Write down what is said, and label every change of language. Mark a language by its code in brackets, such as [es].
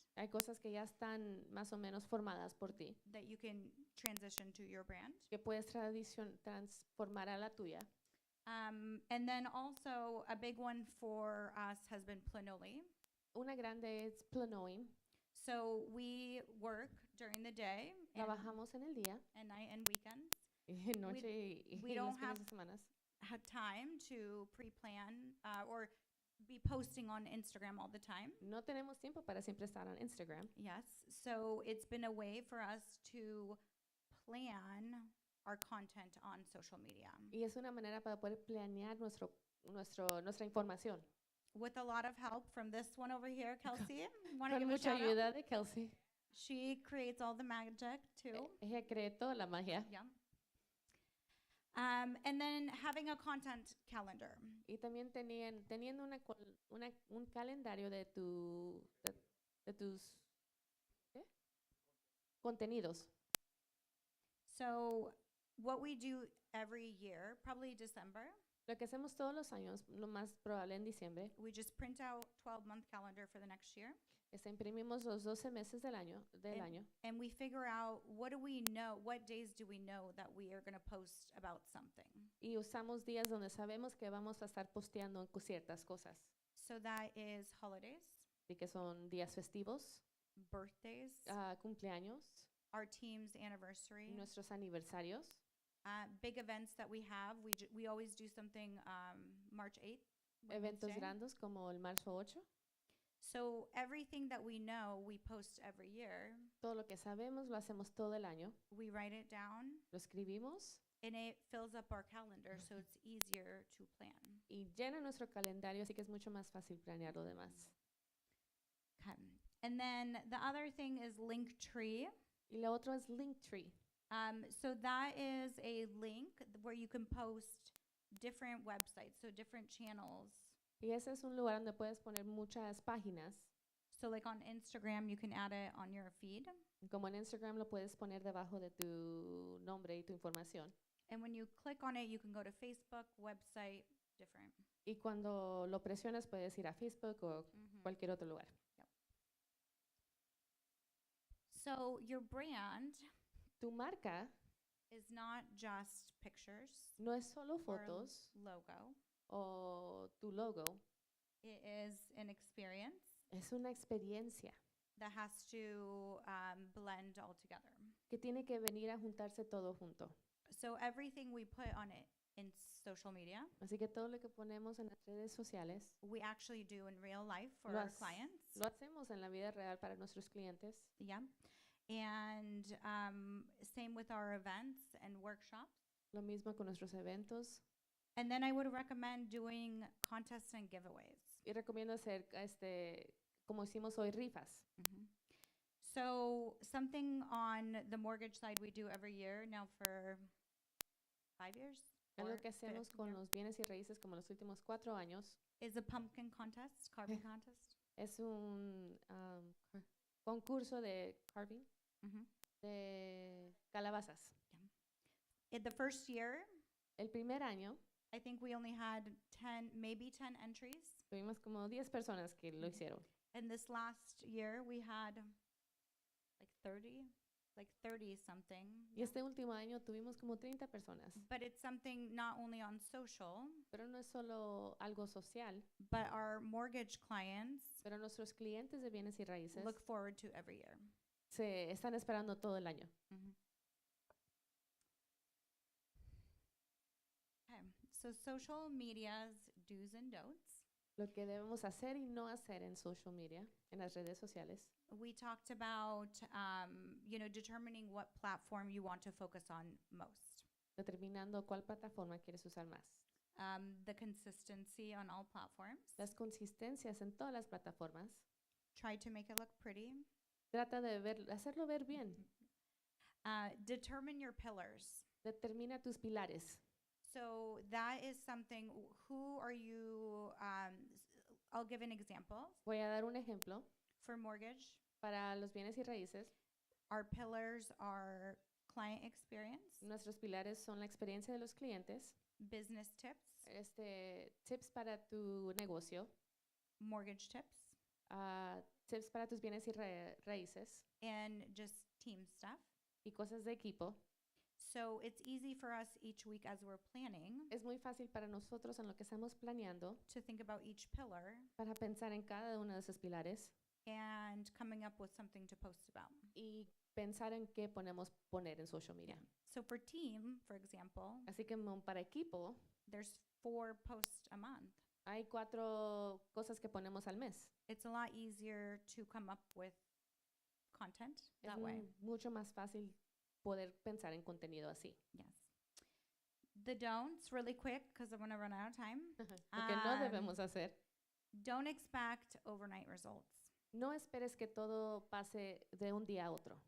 [es] Hay cosas que ya están más o menos formadas por ti, [en] that you can transition to your brand. [es] que puedes transformar a la tuya. [en] And then also a big one for us has been Planoly. [es] Una grande es Planoing. [en] So we work during the day and, [es] Trabajamos en el día, [en] and night and weekends. [es] y en noche y [en] we [es] los [en] don't [es] fines [en] have- [es] de semana. [en] Had time to pre-plan or be posting on Instagram all the time. [es] No tenemos tiempo para siempre estar en Instagram. [en] Yes. So it's been a way for us to plan our content on social media [es] Y es una manera para poder planear nuestra información. [en] with a lot of help from this one over here, Kelsey. Wanna [es] Con [en] give a [es] mucha [en] shout out? [es] ayuda de Kelsey. [en] She creates all the magic too. [es] Ella cree toda la magia. [en] Yeah. And then having a content calendar. [es] Y también teniendo un calendario de tus ¿qué? Contenidos. [en] So what we do every year, probably December, [es] Lo que hacemos todos los años, lo más probable en diciembre, [en] we just print out 12-month calendar for the next year. [es] es imprimimos los 12 meses del año, [en] And we figure out what days do we know that we are going to post about something. [es] y usamos días donde sabemos que vamos a estar posteando ciertas cosas. [en] So that is holidays, [es] Así que son días festivos, [en] birthdays, [es] cumpleaños, [en] our team's anniversary, [es] nuestros aniversarios, [en] Big events that we have, we always do something March 8th. [es] Eventos [en] Wednesday. [es] grandes como el marzo 8. [en] So everything that we know, we post every year. [es] Todo lo que sabemos lo hacemos todo el año. [en] We write it down, [es] Lo escribimos [en] and it fills up our calendar, so it's easier to plan. [es] y llena nuestro calendario, así que es mucho más fácil planear lo demás. [en] Okay. And then the other thing is Linktree. [es] Y lo otro es Linktree. [en] So that is a link where you can post different websites, so different channels. [es] Y ese es un lugar donde puedes poner muchas páginas. [en] So like on Instagram, you can add it on your feed. [es] Como en Instagram lo puedes poner debajo de tu nombre y tu información. [en] And when you click on it, you can go to Facebook, website, different. [es] Y cuando lo presionas puedes ir a Facebook o cualquier otro lugar. [en] So your brand [es] Tu marca [en] is not just pictures [es] no es solo [en] or [es] fotos [en] logo. [es] o tu logo, [en] It is an experience [es] es una experiencia [en] that has to blend all together. [es] que tiene que venir a juntarse todo junto. [en] So everything we put on it in social media, [es] Así que todo lo que ponemos en las redes sociales [en] we actually do in real life for [es] lo, [en] our [es] hac- [en] clients. [es] lo hacemos en la vida real para nuestros clientes. [en] Yeah. And same with our events and workshops. [es] Lo mismo con nuestros eventos. [en] And then I would recommend doing contests and giveaways. [es] Y recomiendo hacer, como hicimos hoy, rifas. [en] So something on the mortgage side we do every year now for 5 years. [es] Es lo [en] or [es] que hacemos [en] fifth [es] con [en] year, [es] los bienes y raíces como los últimos 4 años. [en] is a pumpkin contest, carving contest. [es] Es un concurso de carving, Mhm. de calabazas. [en] In the first year, [es] El primer año [en] I think we only had 10, maybe 10 entries. [es] tuvimos como 10 personas que lo hicieron. [en] And this last year we had like 30 something. [es] Y este último año tuvimos como 30 personas. [en] But it's something not only on social, [es] Pero no es solo algo social, [en] but our mortgage clients [es] pero nuestros clientes de bienes y raíces [en] look forward to every year. [es] se están esperando todo el año. [en] Okay, so social media's do's and don'ts. [es] Lo que debemos hacer y no hacer en [en] social media, [es] en las redes sociales. [en] We talked about, determining what platform you want to focus on most. [es] Determinando cuál plataforma quieres usar más. [en] The consistency on all platforms. [es] Las consistencias en todas las plataformas. [en] Try to make it look pretty. [es] Trata de hacerlo ver bien. [en] Determine your pillars. [es] Determina tus pilares. [en] So that is something, who are you, I'll give an example. [es] Voy a dar un ejemplo. [en] For mortgage, [es] Para los bienes y raíces, [en] our pillars are client experience, [es] nuestros pilares son la experiencia de los clientes, [en] business tips, [es] tips para tu negocio, [en] mortgage tips, [es] tips para tus bienes y raíces [en] and just team stuff. [es] y cosas de equipo. [en] So it's easy for us each week as we're planning [es] Es muy fácil para nosotros en lo que estamos planeando [en] to think about each pillar [es] para pensar en cada uno de esos pilares [en] and coming up with something to post about. [es] y pensar en qué poner en [en] social media. So for team, for example, [es] Así que para equipo [en] there's 4 posts a month. [es] hay 4 cosas que ponemos al mes. [en] It's a lot easier to come up with content [es] Es [en] that way. [es] mucho más fácil poder pensar en contenido así. [en] Yes. The don'ts, really quick, because I'm going to run out of time. [es] Lo que no debemos hacer. [en] Don't expect overnight results. [es] No esperes que todo pase de un día a otro.